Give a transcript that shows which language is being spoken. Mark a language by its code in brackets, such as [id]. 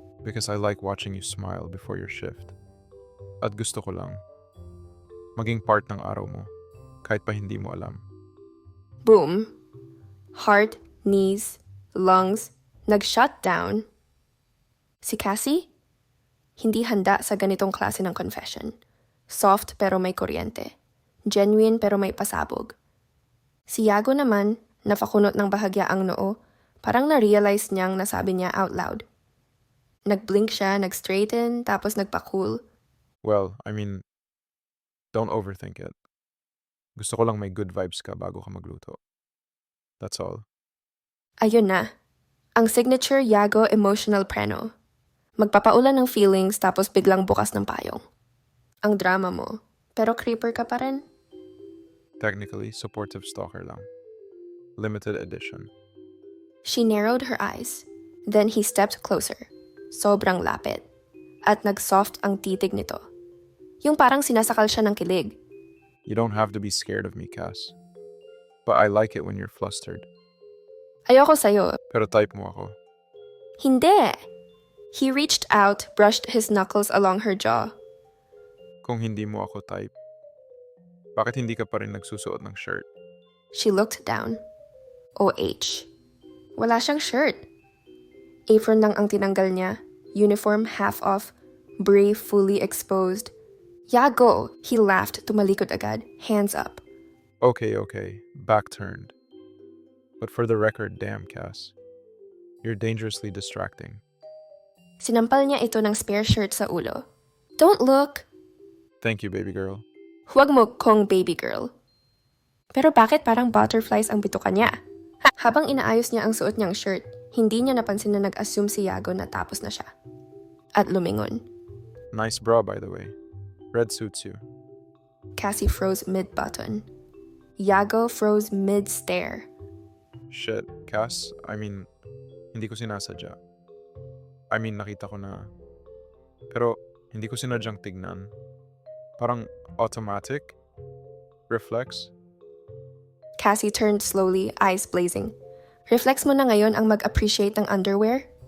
[en] Because I like watching you smile before your shift. [tl] At gusto ko lang maging part ng araw mo kahit pa hindi mo alam. [en] Boom. Heart, knees, lungs, nag-shut down. [tl] Si Cassie? Hindi handa sa ganitong klase ng confession. Soft pero may kuryente. Genuine pero may pasabog. Si Yago naman, napakunot ng bahagya ang noo, parang na-realize niyang nasabi niya [en] out loud. [tl] Nag-blink siya, nag-straighten, tapos nagpa-cool. [en] Well, I mean, don't overthink it. [tl] Gusto ko lang may good vibes ka bago ka magluto. [en] That's all. [tl] Ayun na. Ang signature Yago emotional preno. Magpapaulan ng feelings tapos biglang bukas ng payong. Ang drama mo. Pero creeper ka pa rin. [en] Technically, supportive stalker lang. Limited edition. She narrowed her eyes. Then he stepped closer. [tl] Sobrang lapit. At nag-soft ang titig nito. Yung parang sinasakal siya ng kilig. [en] You don't have to be scared of me, Cass. But I like it when you're flustered. [tl] Ayoko sa'yo. Pero type mo ako. Hindi! [en] He reached out, brushed his knuckles along her jaw. [tl] Kung hindi mo ako type, bakit hindi ka pa rin nagsusuot ng shirt? [en] She looked down. OH. [tl] Wala siyang shirt. Apron lang ang tinanggal niya. [en] Uniform half off. Bra fully exposed. Yago! He laughed, [tl] tumalikod agad. [en] Hands up. Okay. Back turned. But for the record, damn, Cass. You're dangerously distracting. [tl] Sinampal niya ito ng spare shirt sa ulo. [en] Don't look. Thank you, baby girl. [tl] Huwag mo kong baby girl. Pero bakit parang butterflies ang bituka niya? Habang inaayos niya ang suot niyang shirt, hindi niya napansin na nag-assume si Yago na tapos na siya. At lumingon. [en] Nice bra, by the way. Red suits you. Cassie froze mid-button. Yago froze mid-stare. [tl] Shit, Cass. Hindi ko sinasadya. Nakita ko na. Pero, hindi ko sinadyang tignan. Parang automatic? Reflex? [en] Cassie turned slowly, eyes blazing. [tl] Reflex mo na ngayon ang mag-appreciate ng underwear?